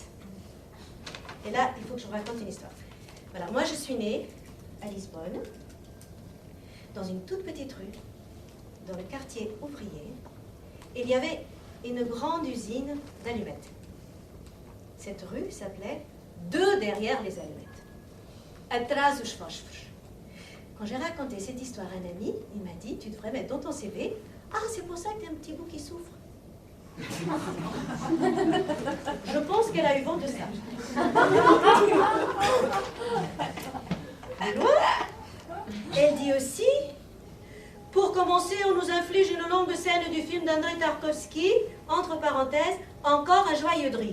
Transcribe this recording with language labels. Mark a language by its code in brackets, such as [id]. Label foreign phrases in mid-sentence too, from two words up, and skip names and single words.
[fr] Et là, il faut que je vous raconte une histoire. Voilà, moi je suis née à Lisbonne, dans une toute petite rue, dans le quartier ouvrier. Il y avait une grande usine d'allumettes. Cette rue s'appelait Deux derrière les allumettes. [pt] Atrás dos fósforos. [fr] Quand j'ai raconté cette histoire à un ami, il m'a dit, tu devrais mettre dans ton CV, ah, c'est pour ça que tu as un petit bout qui souffre. Je pense qu'elle a eu vent de ça. Elle dit aussi, pour commencer, on nous inflige une longue scène du film d'André Tarkovsky, entre parenthèses, encore un joyeux de rire.